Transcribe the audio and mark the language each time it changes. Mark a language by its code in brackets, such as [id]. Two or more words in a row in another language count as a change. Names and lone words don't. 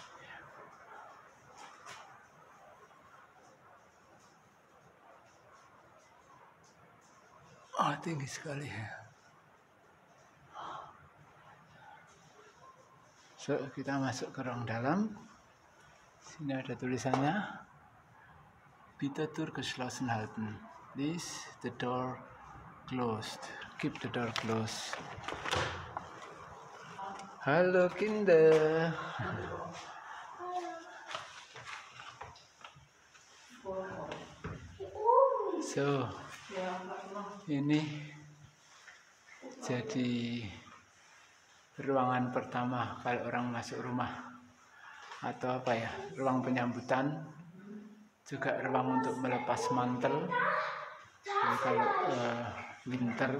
[id] Oh, tinggi sekali ya. So, kita masuk ke ruang dalam. Sini ada tulisannya. [de] Bitte zur geschlossen halten. [en] Please, the door closed. Keep the door closed. [de] Halo Kinder. [id] So, ini jadi ruangan pertama kalau orang masuk rumah, atau apa ya, ruang penyambutan, juga ruang untuk melepas mantel kalau winter.